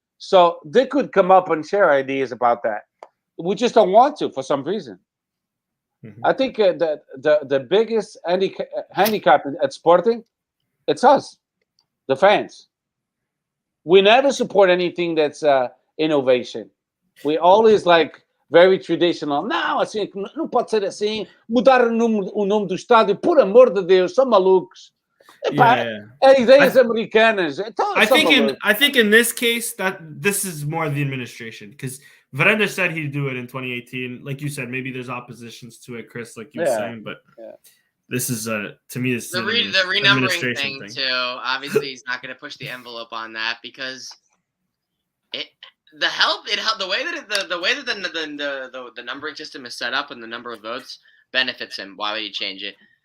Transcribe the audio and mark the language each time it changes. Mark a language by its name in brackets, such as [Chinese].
[English] So they could come up and share ideas about that. We just don't want to for some reason. Mm-hmm. I think that the biggest handicap at Sporting, it's us, the fans. We never support anything that's innovation. We always very traditional. [Portuguese] Não, assim, não pode ser assim. Mudar o nome do estádio, por amor de Deus, são malucos. Ideias americanas. [English] I think in this case that this is more the administration, because Verender said he'd do it in 2018. Like you said, maybe there's oppositions to it, Chris, like you were saying, but this is to me this the renumbering thing too. Obviously, he's not going to push the envelope on that because the way that the numbering system is set up and the number of votes benefits him. Why would he change it?